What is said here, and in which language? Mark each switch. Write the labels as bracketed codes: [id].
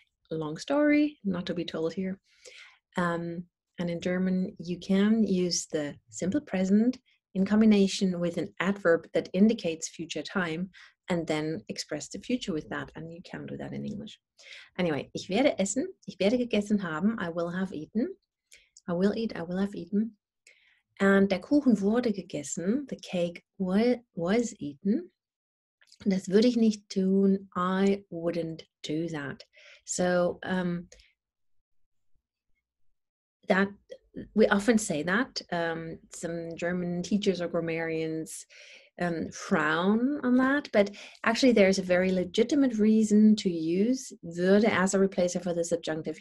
[en] Long story, not to be told here. And in German, you can use the simple present in combination with an adverb that indicates future time and then express the future with that. And you can do that in English. [de] Anyway, ich werde essen, ich werde gegessen haben, [en] I will have eaten. I will eat, I will have eaten. And [de] der Kuchen wurde gegessen, [en] the cake was eaten. [de] Das würde ich nicht tun, [en] I wouldn't do that. So that we often say that. Some German teachers or grammarians frown on that, but actually there's a very legitimate reason to use würde as a replacer for the subjunctive.